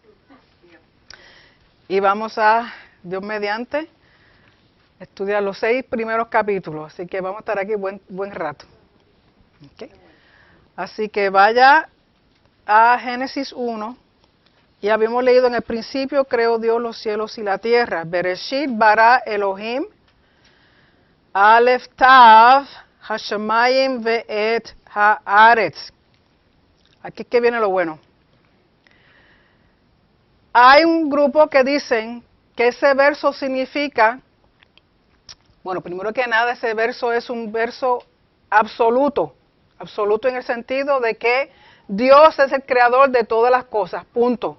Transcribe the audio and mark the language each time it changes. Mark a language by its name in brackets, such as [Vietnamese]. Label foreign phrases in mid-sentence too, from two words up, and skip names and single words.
[Spanish] Y vamos a, Dios mediante, estudiar los 6 primeros capítulos. Así que vamos a estar aquí buen rato. Okay. Así que vaya a Génesis 1. Y habíamos leído en el principio, creó Dios los cielos y la tierra. [Hebrew] בראשית ברא אלהים. אלף תו, השמים ואת הארץ. [Spanish] Aquí es que viene lo bueno. Hay un grupo que dicen que ese verso significa, bueno, primero que nada, ese verso es un verso absoluto. Absoluto en el sentido de que Dios es el creador de todas las cosas, punto.